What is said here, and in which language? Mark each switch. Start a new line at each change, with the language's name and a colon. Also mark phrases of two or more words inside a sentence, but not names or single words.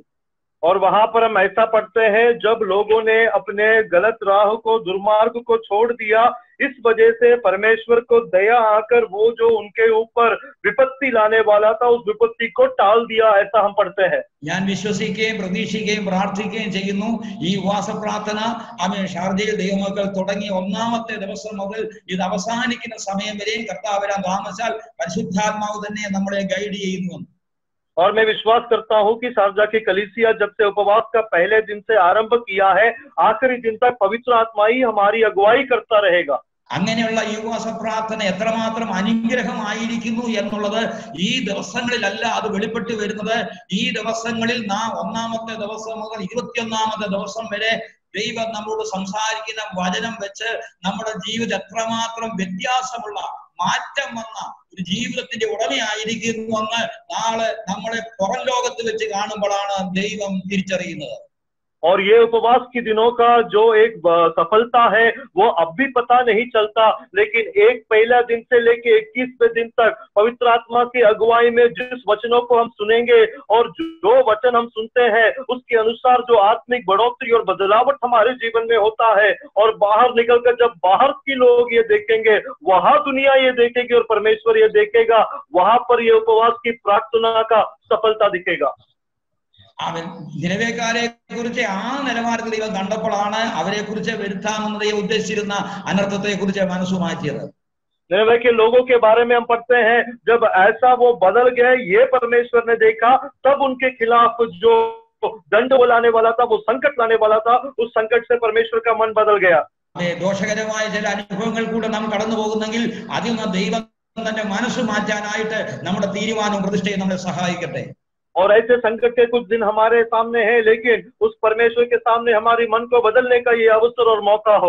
Hindi: और वहां पर हम ऐसा पढ़ते हैं, जब लोगों ने अपने गलत राह को, दुर्मार्ग को छोड़ दिया, इस वजह से परमेश्वर को दया आकर वो जो उनके ऊपर विपत्ति लाने वाला था उस विपत्ति को टाल दिया, ऐसा हम पढ़ते हैं.
Malayalam: ഞാൻ വിശ്വസിക്കുകയും പ്രതീക്ഷിക്കുകയും പ്രാർത്ഥിക്കുകയും ചെയ്യുന്നു, ഈ ഉപവാസ പ്രാർത്ഥന ആമേൻ ഷാർജയിൽ ദൈവമക്കൾ തുടങ്ങി 1ാമത്തെ ദിവസം മുതൽ ഇത് അവസാനിക്കുന്ന സമയം വരെയും കർത്താവ് വരാൻ താമസിച്ചാൽ പരിശുദ്ധാത്മാവ് തന്നെ നമ്മളെ ഗൈഡ് ചെയ്യുന്നു.
Hindi: और मैं विश्वास करता हूं कि शारजा की कलीसिया जब से उपवास का पहले दिन से आरंभ किया है, आखिरी दिन तक पवित्र आत्मा ही हमारी अगुवाई करता रहेगा.
Malayalam: അങ്ങനെയുള്ള ഈ ഉപവാസ പ്രാർത്ഥന എത്രമാത്രം അനുഗ്രഹമായിരിക്കുന്നു എന്നുള്ളത് ഈ ദിവസങ്ങളിലല്ല അത് വെളിപ്പെട്ട് വരുന്നത്. ഈ ദിവസങ്ങളിൽ നാം 1ാമത്തെ ദിവസം മുതൽ 21ാമത്തെ ദിവസം വരെ ദൈവം നമ്മളോട് സംസാരിക്കുന്ന വചനം വെച്ച് നമ്മുടെ ജീവിതം എത്രമാത്രം വ്യത്യാസമുള്ള മാറ്റം വന്ന ഒരു ജീവിതത്തിന്റെ ഉടമയായിരിക്കുന്നു എന്ന് നാളെ നമ്മളെ പുറം ലോകത്ത് വെച്ച് കാണുമ്പോഴാണ് ദൈവം തിരിച്ചറിയുന്നത്.
Hindi: और ये उपवास के दिनों का जो एक सफलता है वो अब भी पता नहीं चलता, लेकिन एक पहला दिन से लेके 21वें दिन तक पवित्र आत्मा की अगुवाई में जिस वचनों को हम सुनेंगे और जो वचन हम सुनते हैं उसके अनुसार जो आत्मिक बढ़ोतरी और बदलावट हमारे जीवन में होता है, और बाहर निकलकर जब बाहर के लोग ये देखेंगे, वहां दुनिया ये देखेगी और परमेश्वर ये देखेगा, वहां पर ये उपवास की प्रार्थना का सफलता दिखेगा.
Malayalam: അവൻ നിലവേക്കാരെ കുറിച്ച് ആ നിലവാരത്തിൽ ദൈവം കണ്ടപ്പോഴാണ് അവരെ കുറിച്ച് വരുത്താമെന്ന് ദൈവം ഉദ്ദേശിച്ചിരുന്ന അനർത്ഥത്തെ കുറിച്ച് മനസ്സു മാറ്റിയത്.
Hindi: निनवे के लोगों के बारे में हम पढ़ते हैं, जब ऐसा वो बदल गए, ये परमेश्वर ने देखा, तब उनके खिलाफ जो दंड वो लाने वाला था, वो संकट लाने वाला था, उस संकट से परमेश्वर का मन बदल गया.
Malayalam: ദോഷകരമായ ചില അനുഭവങ്ങൾ കൂടെ നാം കടന്നു പോകുന്നെങ്കിൽ അതിൽ നിന്ന് ദൈവം തന്നെ മനസ്സു മാറ്റാനായിട്ട് നമ്മുടെ തീരുമാനവും പ്രതിഷ്ഠയും നമ്മളെ സഹായിക്കട്ടെ.
Hindi: और ऐसे संकट के कुछ दिन हमारे सामने हैं, लेकिन उस परमेश्वर के सामने हमारी मन को बदलने का ये अवसर और मौका हो.